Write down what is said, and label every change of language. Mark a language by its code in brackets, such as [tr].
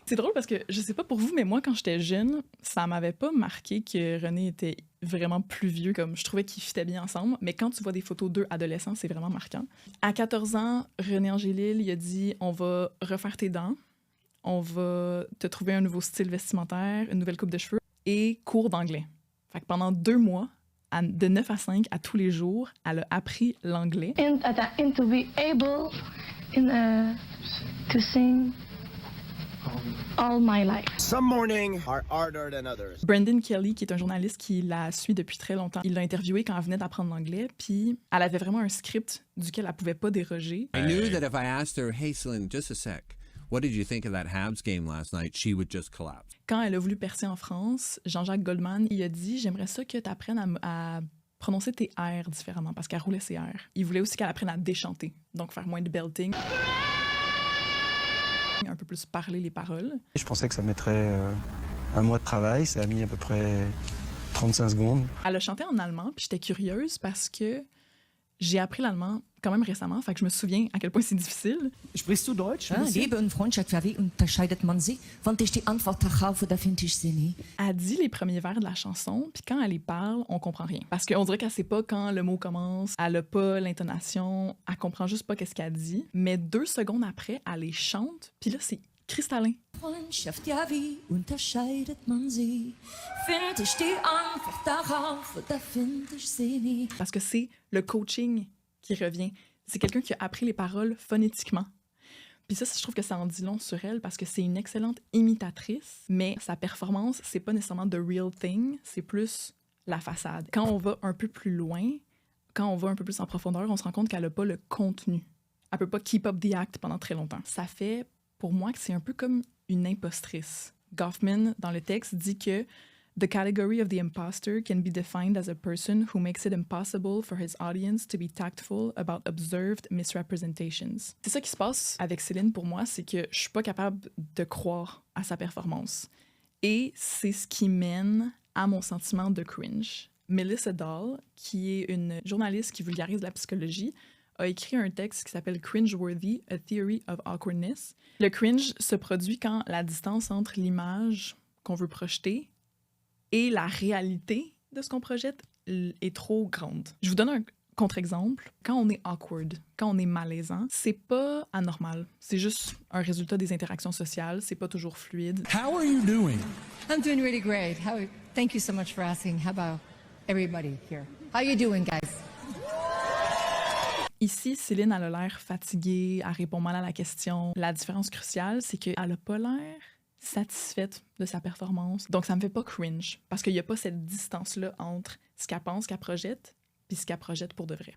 [fr] C'est drôle parce que, je sais pas pour vous, mais moi, quand j'étais jeune, ça m'avait pas marqué que René était vraiment plus vieux, comme je trouvais qu'ils fitaient bien ensemble, mais quand tu vois des photos d'eux adolescents, c'est vraiment marquant. À 14 ans, René Angélil, il a dit « On va refaire tes dents, on va te trouver un nouveau style vestimentaire, une nouvelle coupe de cheveux et cours d'anglais. » Fait que pendant 2 mois, de 9 à 5, à tous les jours, elle a appris l'anglais. [en] And to be able to sing all my life. Some mornings are harder than others. [fr] Brendan Kelly, qui est un journaliste qui la suit depuis très longtemps, il l'a interviewée quand elle venait d'apprendre l'anglais, puis elle avait vraiment un script duquel elle pouvait pas déroger. [en] I knew that if I asked her, hey Céline, just a sec, what did you think of that Habs game last night? She would just collapse. [fr] Quand elle a voulu percer en France, Jean-Jacques Goldman, il a dit « J'aimerais ça que tu apprennes à prononcer tes R différemment, parce qu'elle roulait ses R. » Il voulait aussi qu'elle apprenne à déchanter, donc faire moins de belting. Un peu plus parler les paroles. Je pensais que ça mettrait 1 mois de travail, ça a mis à peu près 35 secondes. Elle a chanté en allemand, puis j'étais curieuse parce que j'ai appris l'allemand quand même récemment, fait que je me souviens à quel point c'est difficile. [de] Sprichst du Deutsch? Ja, Liebe und Freundschaft, wie unterscheidet man sie? Wenn ich die Antwort habe, da finde ich sie nie. [fr] Elle dit les premiers vers de la chanson, puis quand elle les parle, on comprend rien. Parce qu'on dirait qu'elle sait pas quand le mot commence, elle a pas l'intonation, elle comprend juste pas qu'est-ce qu'elle dit. Mais 2 secondes après, elle les chante, puis là, c'est cristallin. [de] Freundschaft, ja, wie unterscheidet man sie? Finde ich die Antwort darauf, da finde ich sie nie. [fr] Parce que c'est le coaching qui revient. C'est quelqu'un qui a appris les paroles phonétiquement. Puis ça, je trouve que ça en dit long sur elle parce que c'est une excellente imitatrice, mais sa performance, c'est pas nécessairement [en] the real thing, [fr] c'est plus la façade. Quand on va un peu plus loin, quand on va un peu plus en profondeur, on se rend compte qu'elle a pas le contenu. Elle peut pas [en] keep up the act [fr] pendant très longtemps. Ça fait, pour moi, que c'est un peu comme une impostrice. [en] Goffman, [fr] dans le texte, dit que [en] the category of the imposter can be defined as a person who makes it impossible for his audience to be tactful about observed misrepresentations. [fr] C'est ça qui se passe avec Céline pour moi, c'est que je suis pas capable de croire à sa performance. Et c'est ce qui mène à mon sentiment de cringe. Melissa Dahl, qui est une journaliste qui vulgarise la psychologie, a écrit un texte qui s'appelle Cringeworthy, A Theory of Awkwardness. Le cringe se produit quand la distance entre l'image qu'on veut projeter et la réalité de ce qu'on projette est trop grande. Je vous donne un contre-exemple. Quand on est awkward, quand on est malaisant, c'est pas anormal. C'est juste un résultat des interactions sociales. C'est pas toujours fluide. [en] How are you doing? I'm doing really great. Thank you so much for asking. How about everybody here? How you doing, guys? [fr] Ici, Céline, elle a l'air fatiguée, elle répond mal à la question. La différence cruciale, c'est qu'elle a pas l'air satisfaite de sa performance. Donc, ça me fait pas cringe, parce qu'il y a pas cette distance-là entre ce qu'elle pense qu'elle projette puis ce qu'elle projette pour de vrai.